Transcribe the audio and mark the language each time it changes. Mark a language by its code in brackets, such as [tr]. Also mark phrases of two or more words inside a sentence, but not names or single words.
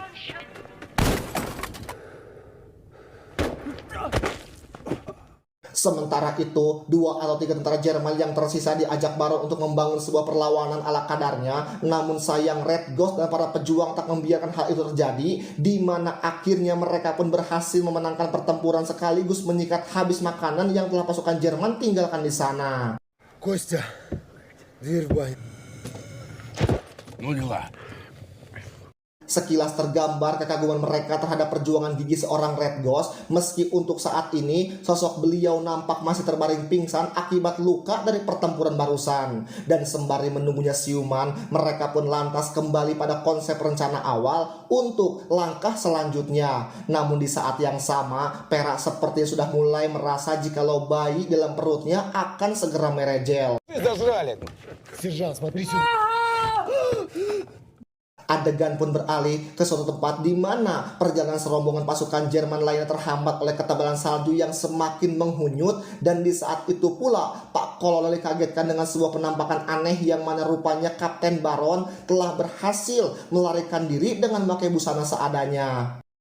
[id] Sementara itu, 2 atau 3 tentara Jerman yang tersisa diajak Baron untuk membangun sebuah perlawanan ala kadarnya. Namun sayang Red Ghost dan para pejuang tak membiarkan hal itu terjadi, di mana akhirnya mereka pun berhasil memenangkan pertempuran sekaligus menyikat habis makanan yang telah pasukan Jerman tinggalkan di sana. [ru] Костя, дверь в баню. ну дела. [id] Sekilas tergambar kekaguman mereka terhadap perjuangan gigih seorang Red Ghost, meski untuk saat ini sosok beliau nampak masih terbaring pingsan akibat luka dari pertempuran barusan. Dan sembari menunggunya siuman, mereka pun lantas kembali pada konsep rencana awal untuk langkah selanjutnya. Namun di saat yang sama, Pera seperti sudah mulai merasa jikalau bayi dalam perutnya akan segera merejel. [ru] Сержант, смотри сюда. [id] Adegan pun beralih ke suatu tempat di mana perjalanan serombongan pasukan Jerman lainnya terhambat oleh ketebalan salju yang semakin menghunyut. Dan di saat itu pula Pak Kolonel dikagetkan dengan sebuah penampakan aneh yang mana rupanya Kapten Baron telah berhasil melarikan diri dengan memakai busana seadanya.